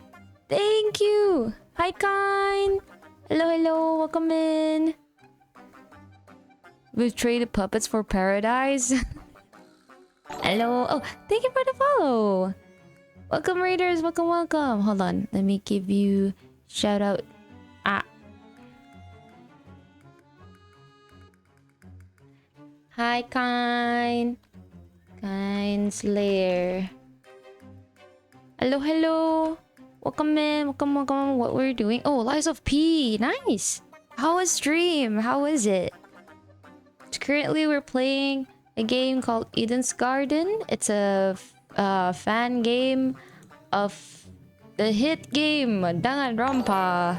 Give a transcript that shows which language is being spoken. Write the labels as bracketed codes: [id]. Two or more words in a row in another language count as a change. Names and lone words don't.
[en] Thank you! Hi, Kine! Hello, welcome in! We've traded puppets for paradise. Hello! Oh, thank you for the follow! Welcome, Raiders! Welcome! Hold on, let me give you shout out. Hi, Kine! Kine's lair. Hello! Welcome in, welcome. What we're doing? Oh, Lies of P! Nice! How was stream? How is it? Currently, we're playing a game called Eden's Garden. It's a fan game of the hit game Danganronpa.